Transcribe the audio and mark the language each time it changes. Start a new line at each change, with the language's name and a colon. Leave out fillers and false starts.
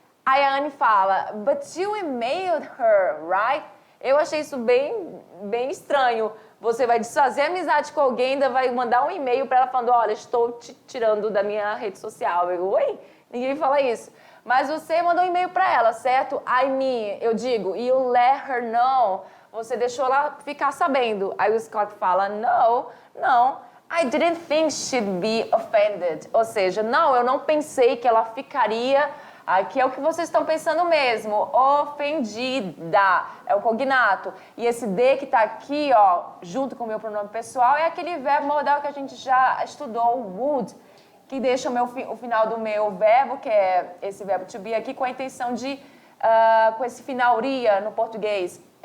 Portuguese: Aí a Anne fala,
English: but you emailed her, right?
Portuguese: Eu achei isso bem estranho. Você vai desfazer amizade com alguém, ainda vai mandar um e-mail para ela falando, olha, estou te tirando da minha rede social. Eu, oi? Ninguém fala isso. Mas você mandou um e-mail para ela, certo? Eu digo,
English: you let her know.
Portuguese: Você deixou ela ficar sabendo. Aí o Scott fala, não,
English: I didn't think she'd be offended.
Portuguese: Ou seja, não, eu não pensei que ela ficaria... Aqui é o que vocês estão pensando mesmo, ofendida, é o cognato. E esse D que está aqui, ó, junto com o meu pronome pessoal, é aquele verbo modal que a gente já estudou, would, que deixa o final do meu verbo, que é esse verbo to be aqui, com a intenção de, com esse final ria no português.